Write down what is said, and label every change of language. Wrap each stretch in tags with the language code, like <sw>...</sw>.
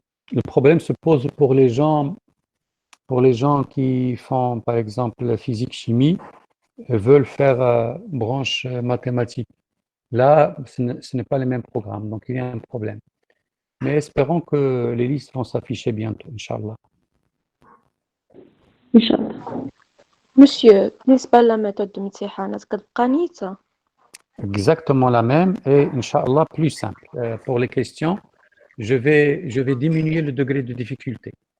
<fr>Le problème se pose pour les gens qui font, par exemple, physique-chimie, veulent faire branche mathématiques. Là, ce n'est pas les mêmes programmes, donc il y a un problème. Mais espérons que les listes vont s'afficher bientôt, Inch'Allah. Inch'Allah.</fr> <ar>Monsieur, بالنسبة لميثود الامتحانات كتبقى نيتة؟</ar> <fr>Exactement la même et Inch'Allah plus simple. Pour les questions, je vais diminuer le degré de difficulté.</fr>